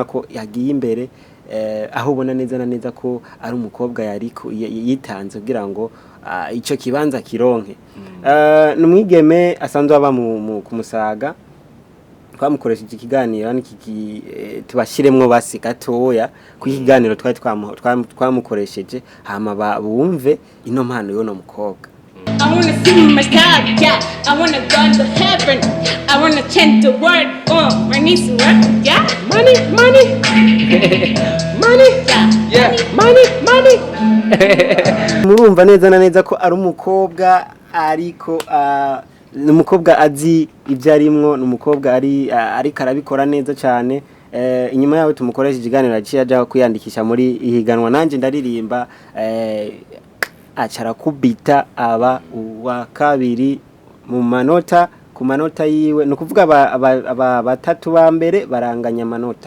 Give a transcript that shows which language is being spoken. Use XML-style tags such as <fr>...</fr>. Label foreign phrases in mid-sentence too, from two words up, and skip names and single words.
<rn>ko yagiye imbere aho ubona neza na neza ko ari umukobwa yariko yitanze kugira ngo ico kibanza kironke numwigeme asanzwe aba ku Musaga twamukoresha iki kiganiro n'iki tubashiremwo basi gatoya ku kiganiro twamukoresheje hama bumve ino mpano y'uno mukobwa.</rn> <en>I wanna see my star, yeah. I wanna go to heaven. I wanna change the world. I need some work, yeah. Money, yeah. Money.</en> <rn>Murumva neza na neza ko ari umukobwa ariko numukobwa azi ibyo arimwo numukobwa ari karabikora neza cyane. Inyuma yawe tumukoresha ikiganiro aciye aja kuyandikisha muri ihiganwa nanje ndaririmba acara kubita aba wa kabiri mu manota ku manota yiwe no kuvuga batatu ba mbere baranganya manota</rn>